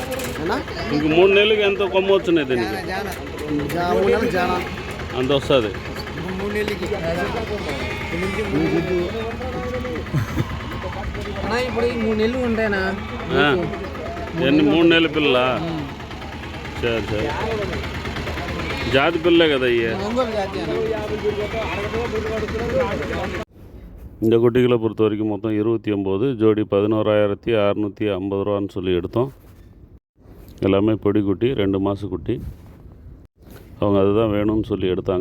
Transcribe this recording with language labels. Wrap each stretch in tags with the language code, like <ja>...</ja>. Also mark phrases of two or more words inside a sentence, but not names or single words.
<te>ఇంక 3 నెలలకి ఎంత కొమ్ము వచ్చినాయి దీనికి? అంత వస్తుంది. ఇప్పుడు 3 నెలలు ఉంటాయనా? ఎన్ని 3 నెలల పిల్ల? సరే జాతి పిల్లే కదా అయ్యే.</te> <ta>இந்த குட்டிகளை பொறுத்த வரைக்கும் மொத்தம் 29, ஜோடி 11,650 ரூபான்னு சொல்லி எடுத்தோம். எல்லாமே பொடி குட்டி, 2 மாத குட்டி. அவங்க அதுதான் வேணும்னு சொல்லி எடுத்தாங்க.</ta>